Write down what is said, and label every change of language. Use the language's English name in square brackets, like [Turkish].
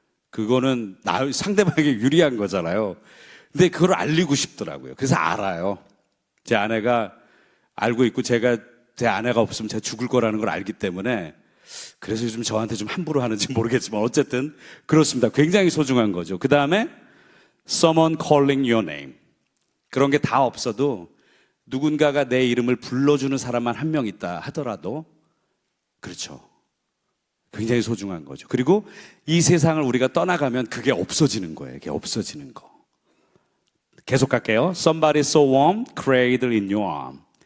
[Korean] 그거는 상대방에게 유리한 거잖아요. 근데 그걸 알리고 싶더라고요. 그래서 알아요. 제 아내가 알고 있고 제가 제 아내가 없으면 제가 죽을 거라는 걸 알기 때문에 그래서 요즘 저한테 좀 함부로 하는지 모르겠지만 어쨌든 그렇습니다. 굉장히 소중한 거죠. 그 다음에 [English] someone calling your name. [Korean] 그런 게 다 없어도 누군가가 내 이름을 불러주는 사람만 한 명 있다 하더라도 그렇죠. 굉장히 소중한 거죠. 그리고 이 세상을 우리가 떠나가면 그게 없어지는 거예요. 그게 없어지는 거. 계속 갈게요. [English] Somebody so warm, cradle in your arm.